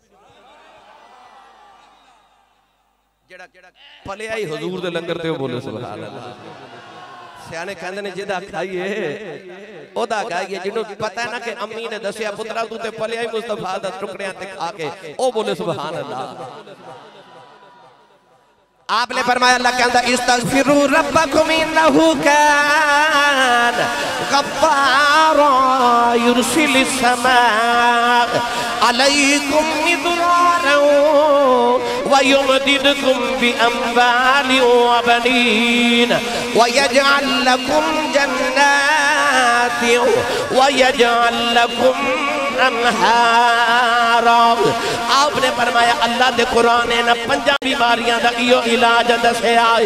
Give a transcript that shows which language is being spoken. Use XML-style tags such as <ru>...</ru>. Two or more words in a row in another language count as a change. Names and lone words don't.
<pa>پلیا ہی حضور دے لنگر تے بولے</pa> <ar>سبحان الله.</ar> <pa>سیانے کہندے نے جیدا کھائیے اودا کھائیے، جنہوں پتہ ہے نا کہ امی نے دسیا پترا تو تے پلیا ہی مصطفیٰ دا ٹکڑیاں تے کھا کے او بولے</pa> <ar>سبحان الله.</ar> <pa>آپنے فرمایا اللہ کہندا</pa> <ar>استغفروا ربكم إنه كان غفارا يرسل السماء عليكم مدرارا ويمددكم بأموال وبنين ويجعل لكم جنات ويجعل لكم أنهارا.</ar> <pa>آپنے فرمایا اللہ دے قرآن نے نا پنجاں بیماریاں دا ایہو علاج دسیا ہے.</pa>